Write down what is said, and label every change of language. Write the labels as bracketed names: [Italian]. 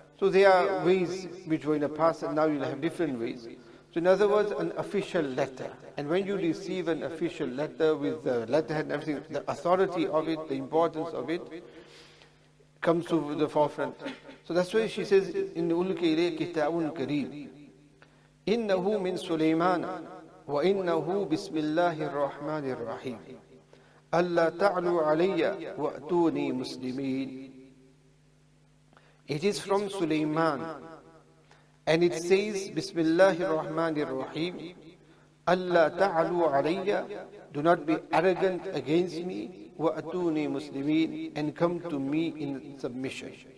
[English] So there are ways which were in the past, and now you'll have different ways. So in other words, an official letter. And when you receive an official letter with the letterhead and everything, the authority of it, the importance of it, comes to the forefront. So that's why she says, [Arabic] in Ulki ilayya kitabun kareem. إنه من سليمان وإنه بسم الله الرحمن الرحيم ألا تعلوا علي وأتوني مسلمين. [English] It is from Sulaiman, and it says [Arabic] Bismillahir Rahmanir Rahim, Allah ta'alu alayya, [English] do not be arrogant against me, [Arabic] wa atuni muslimin, [English] and come to me in submission.